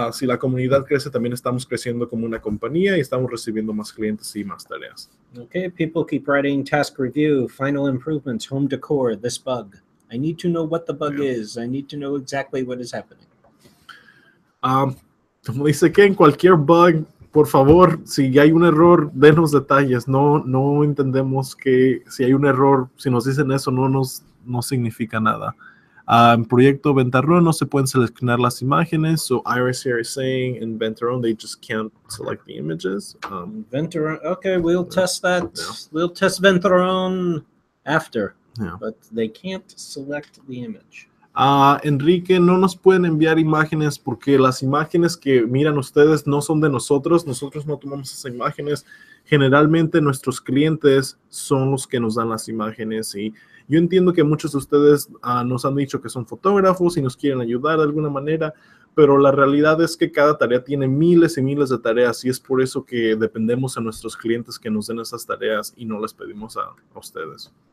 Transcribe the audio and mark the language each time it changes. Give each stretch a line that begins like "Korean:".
Spanish: Si la comunidad crece, también estamos creciendo como una compañía y estamos recibiendo más clientes y más tareas.
English: Okay, people keep writing task review, final improvements, home decor, this bug. I need to know what the bug is. I need to know exactly what is happening.
Spanish: Como dice que en cualquier bug, por favor, si hay un error, denos detalles. No entendemos que si hay un error, si nos dicen eso, no significa nada. En proyecto Ventarrón no se pueden seleccionar las imágenes.
English: So Iris here is saying in Ventarrón they just can't select the images. Ventarrón, okay, we'll test that. Yeah. We'll test Ventarrón after. Yeah. But they can't select the image.
Spanish: Enrique, no nos pueden enviar imágenes porque las imágenes que miran ustedes no son de nosotros. Nosotros no tomamos esas imágenes. Generalmente nuestros clientes son los que nos dan las imágenes, y yo entiendo que muchos de ustedes nos han dicho que son fotógrafos y nos quieren ayudar de alguna manera, pero la realidad es que cada tarea tiene miles y miles de tareas, y es por eso que dependemos de nuestros clientes que nos den esas tareas y no les pedimos a ustedes.